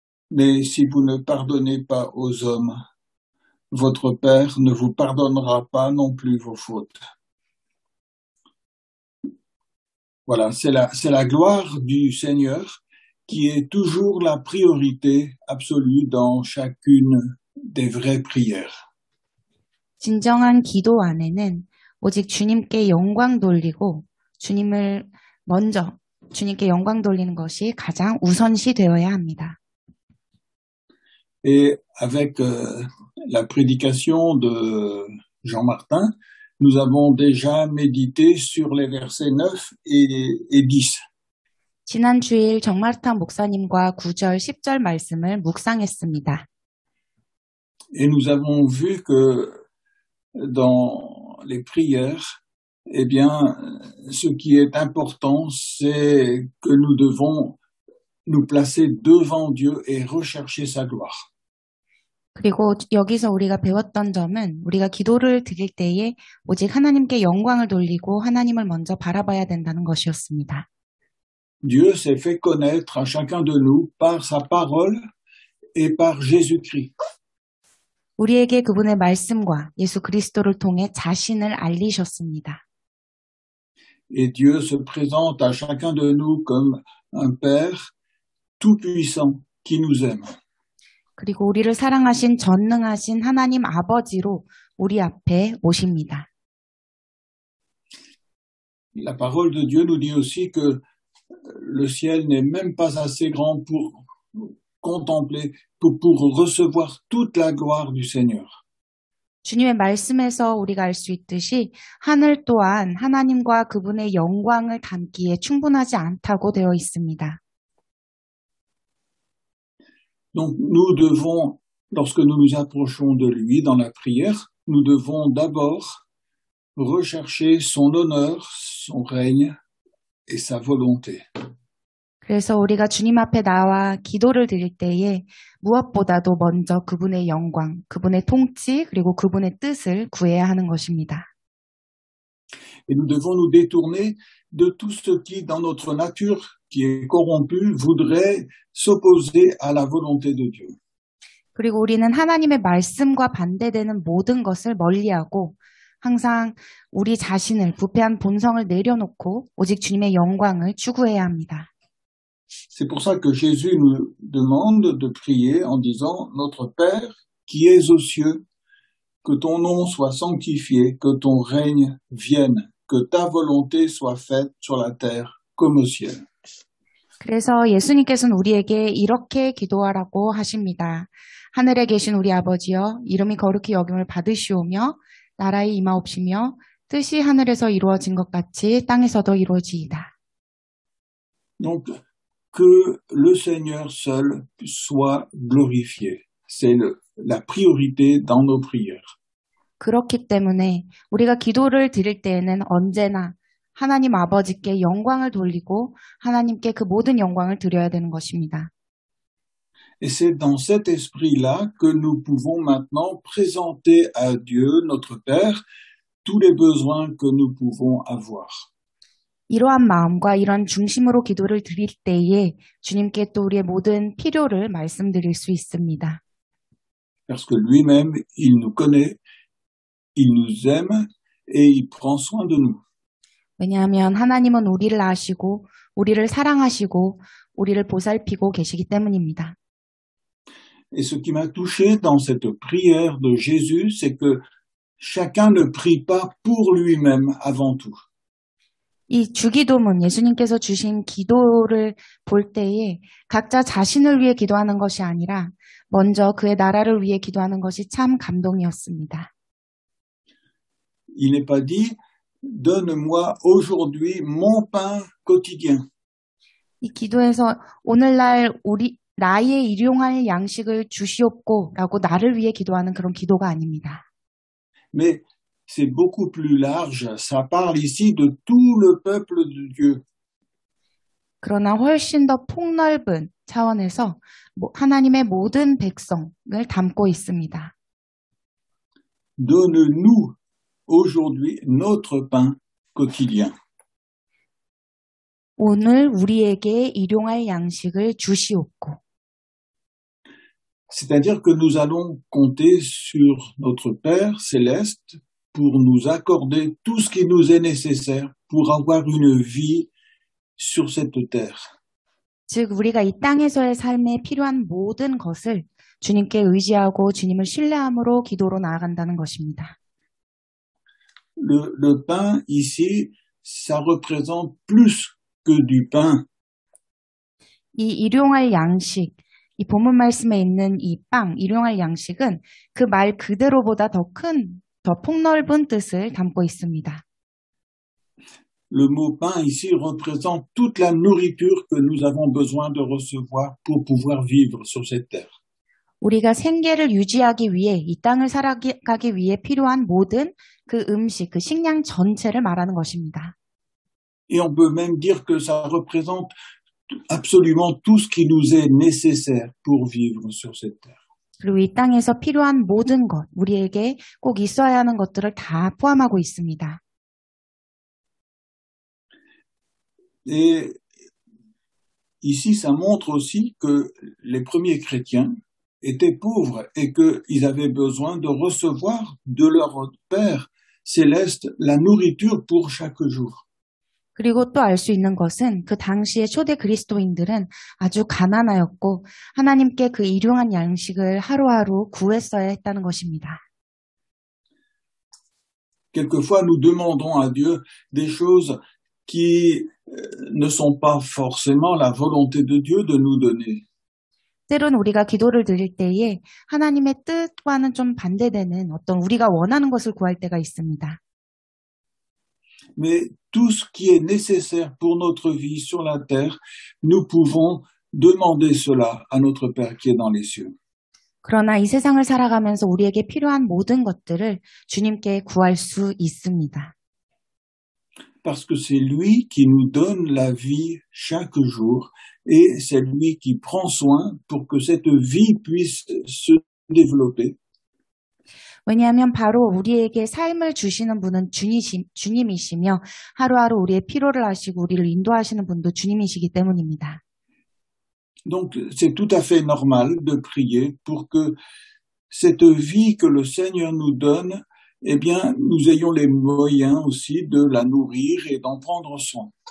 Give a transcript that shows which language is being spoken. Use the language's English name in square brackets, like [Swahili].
[French] Mais si vous ne pardonnez pas aux hommes, votre Père ne vous pardonnera pas non plus vos fautes. Voilà, c'est la gloire du Seigneur qui est toujours la priorité absolue dans chacune des vraies prières. [Korean] 진정한 기도 안에는 오직 주님께 영광 돌리고 주님께 영광 돌리는 것이 가장 우선시 되어야 합니다. [French] Et avec la prédication de Jean Martin, nous avons déjà médité sur les versets 9 et 10. [Korean] 지난 주일 정마르탄 목사님과 9절, 10절 말씀을 묵상했습니다. [French] Et nous avons vu que dans les prières, eh bien, ce qui est important, c'est que nous devons nous placer devant Dieu et rechercher sa gloire. [Korean] 그리고 여기서 우리가 배웠던 점은 우리가 기도를 드릴 때에 오직 하나님께 영광을 돌리고 하나님을 먼저 바라봐야 된다는 것이었습니다. [French] Dieu s'est fait connaître à chacun de nous par sa parole et par Jésus-Christ. [Korean] 우리에게 그분의 말씀과 예수 그리스도를 통해 자신을 알리셨습니다. [French] Et Dieu se présente à chacun de nous comme un Père tout-puissant qui nous aime. [Korean] 그리고 우리를 사랑하신 전능하신 하나님 아버지로 우리 앞에 오십니다. [French] La parole de Dieu nous dit aussi que le ciel n'est même pas assez grand pour contempler, pour recevoir toute la gloire du Seigneur. [Korean] 주님의 말씀에서 우리가 알 수 있듯이 하늘 또한 하나님과 그분의 영광을 담기에 충분하지 않다고 되어 있습니다. [French] Donc nous devons, lorsque nous nous approchons de lui dans la prière, nous devons d'abord rechercher son honneur, son règne et sa volonté. [Korean] 그래서 우리가 주님 앞에 나와 기도를 드릴 때에 무엇보다도 먼저 그분의 영광, 그분의 통치, 그리고 그분의 뜻을 구해야 하는 것입니다. [French] Et nous devons nous détourner de tout ce qui, dans notre nature, qui est corrompue, voudrait s'opposer à la volonté de Dieu. [Korean] 그리고 우리는 하나님의 말씀과 반대되는 모든 것을 멀리하고 항상 우리 자신을 부패한 본성을 내려놓고 오직 주님의 영광을 추구해야 합니다. [French] C'est pour ça que Jésus nous demande de prier en disant « Notre Père qui es aux cieux, que ton nom soit sanctifié, que ton règne vienne, que ta volonté soit faite sur la terre comme au ciel. » [Korean] 그래서 예수님께서는 우리에게 이렇게 기도하라고 하십니다. 하늘에 계신 우리 아버지여, 이름이 거룩히 여김을 받으시오며 나라에 임하옵시며 뜻이 하늘에서 이루어진 것 같이 땅에서도 이루어지이다. [French] Donc, que le Seigneur seul soit glorifié. C'est la priorité dans nos prières. [Korean] 그렇기 때문에 우리가 기도를 드릴 때에는 언제나 하나님 아버지께 영광을 돌리고 하나님께 그 모든 영광을 드려야 되는 것입니다. [French] Et c'est dans cet esprit-là que nous pouvons maintenant présenter à Dieu, notre Père, tous les besoins que nous pouvons avoir. [Korean] 이러한 마음과 이런 중심으로 기도를 드릴 때에 주님께 또 우리의 모든 필요를 말씀드릴 수 있습니다. [French] Parce que lui-même, il nous connaît, il nous aime et il prend soin de nous. [Korean] 왜냐하면 하나님은 우리를 아시고 우리를 사랑하시고 우리를 보살피고 계시기 때문입니다. [French] Et ce qui m'a touché dans cette prière de Jésus, c'est que chacun ne prie pas pour lui-même avant tout. [Korean] 이 주기도문, 예수님께서 주신 기도를 볼 때에 각자 자신을 위해 기도하는 것이 아니라 먼저 그의 나라를 위해 기도하는 것이 참 감동이었습니다. [French] Il n'est pas dit « Donne-moi aujourd'hui mon pain quotidien ». [Korean] 이 기도에서 오늘날 나의 일용할 양식을 주시옵고라고 나를 위해 기도하는 그런 기도가 아닙니다. [French] Mais c'est beaucoup plus large, ça parle ici de tout le peuple de Dieu. [Korean] 그러나 훨씬 더 폭넓은 차원에서 하나님의 모든 백성을 담고 있습니다. [French] Donne-nous aujourd'hui notre pain quotidien. [Korean] 오늘 우리에게 일용할 양식을 주시옵고. [French] C'est-à-dire que nous allons compter sur notre Père céleste pour nous accorder tout ce qui nous est nécessaire pour avoir une vie sur cette terre. [Korean] 즉, 우리가 이 땅에서의 삶에 필요한 모든 것을 주님께 의지하고 주님을 신뢰함으로 기도로 나아간다는 것입니다. [French] Le pain ici, ça représente plus que du pain. [Korean] 이 일용할 양식, 이 본문 말씀에 있는 이 빵, 일용할 양식은 그 말 그대로보다 더 폭넓은 뜻을 담고 있습니다. [French] Le mot pain ici représente toute la nourriture que nous avons besoin de recevoir pour pouvoir vivre sur cette terre. [Korean] 우리가 생계를 유지하기 위해, 이 땅을 살아가기 위해 필요한 모든 그 음식, 그 식량 전체를 말하는 것입니다. [French] Et on peut même dire que ça représente absolument tout ce qui nous est nécessaire pour vivre sur cette terre. [Korean] 그리고 이 땅에서 필요한 모든 것, 우리에게 꼭 있어야 하는 것들을 다 포함하고 있습니다. [French] Et ici, ça montre aussi que les premiers chrétiens étaient pauvres et qu'ils avaient besoin de recevoir de leur Père céleste la nourriture pour chaque jour. [Korean] 그리고 또 알 수 있는 것은 그 당시의 초대 그리스도인들은 아주 가난하였고 하나님께 그 일용한 양식을 하루하루 구했어야 했다는 것입니다. [French] Quelquefois, nous demandons à Dieu des choses qui ne sont pas forcément la volonté de Dieu de nous donner. [Korean] 때론 우리가 기도를 드릴 때에 하나님의 뜻과는 좀 반대되는 어떤 우리가 원하는 것을 구할 때가 있습니다. [French] Mais tout ce qui est nécessaire pour notre vie sur la terre, nous pouvons demander cela à notre Père qui est dans les cieux. [Korean] 그러나 이 세상을 살아가면서 우리에게 필요한 모든 것들을 주님께 구할 수 있습니다. [French] Parce que c'est lui qui nous donne la vie chaque jour et c'est lui qui prend soin pour que cette vie puisse se développer. [Korean] 왜냐하면 바로 우리에게 삶을 주시는 분은 주님이시며 하루하루 우리의 필요를 아시고 우리를 인도하시는 분도 주님이시기 때문입니다. [French] Donc c'est tout à fait normal de prier pour que cette vie que le Seigneur nous donne, eh bien, nous ayons les moyens aussi de la nourrir et d'en prendre soin.